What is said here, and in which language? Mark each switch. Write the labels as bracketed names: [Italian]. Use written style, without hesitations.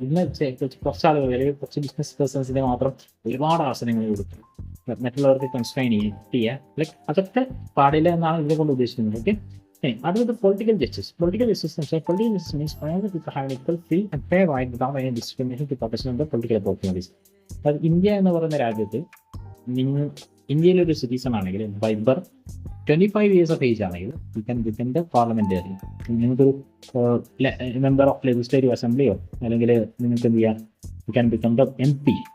[Malayalam] ഇന്ന് കുറച്ച് ആളുകൾ അല്ലെങ്കിൽ കുറച്ച് ബിസിനസ് പേഴ്സൺസിനെ മാത്രം ഒരുപാട് അവസരങ്ങൾ കൊടുക്കും, മറ്റുള്ളവർക്ക് കൺസ്ട്രെയിൻ ചെയ്യുക, ലൈക്ക് അതൊക്കെ പാടില്ല എന്നാണ് ഇതിനെ കൊണ്ട് ഉദ്ദേശിക്കുന്നത്. ഓക്കെ, അടുത്തത് political justice. [English] Political justice means all the people have equal free and fair right without any discrimination to participate in the political opportunities. [Malayalam] അതായത് ഇന്ത്യ എന്ന് പറയുന്ന രാജ്യത്ത് ഇന്ത്യയിലൊരു സിറ്റിസൺ ആണെങ്കിൽ by birth 25 years of age ആണെങ്കിൽ [English] You can become the parliamentary. [Malayalam] നിങ്ങൾക്കൊരു member of legislative അസംബ്ലിയോ അല്ലെങ്കിൽ നിങ്ങൾക്ക് എന്ത് ചെയ്യാം, [English] You can become the MP.